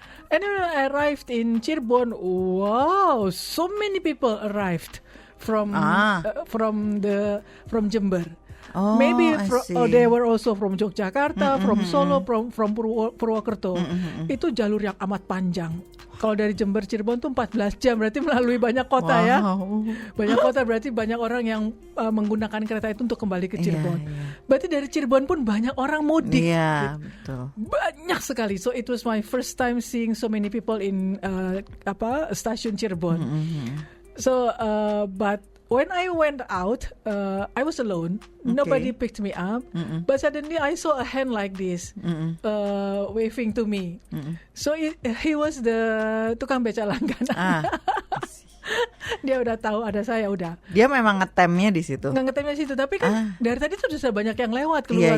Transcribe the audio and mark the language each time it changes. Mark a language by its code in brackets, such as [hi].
[en] And then when I arrived in Cirebon, wow, so many people arrived from Jember. Oh, maybe they were also from Yogyakarta, from Solo, from Purwokerto. [id] Itu jalur yang amat panjang. Kalau dari Jember Cirebon tuh 14 jam, berarti melalui banyak kota ya. Banyak kota berarti banyak orang yang menggunakan kereta itu untuk kembali ke Cirebon. Berarti dari Cirebon pun banyak orang mudik. Iya, betul. Banyak sekali. [en] So it was my first time seeing so many people in stasiun Cirebon. So but when I went out, I was alone. Nobody picked me up. But suddenly I saw a hand like this, waving to me. So he was the [id] tukang beca langganan. Dia udah tahu ada saya udah. Dia memang ngetemnya di situ. Nggak ngetemnya situ, tapi kan dari tadi tuh sudah banyak yang lewat keluar.